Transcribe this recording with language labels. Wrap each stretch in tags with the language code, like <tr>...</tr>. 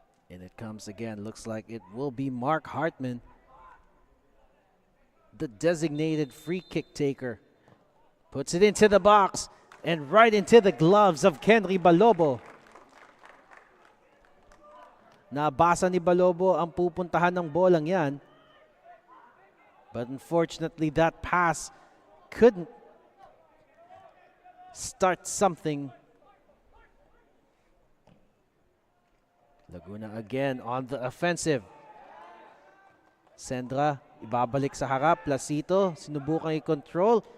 <en>And it comes again. Looks like it will be Mark Hartman, the designated free kick taker. Puts it into the box and right into the gloves of Kenry Balobo.</en> <tl>Nabasa ni Balobo ang pupuntahan ng bolang yan.</tl> <en>But unfortunately, that pass couldn't start something. Laguna again on the offensive.</en> <tl>Sendra, ibabalik sa harap. Placito, sinubukang i-control.</tl>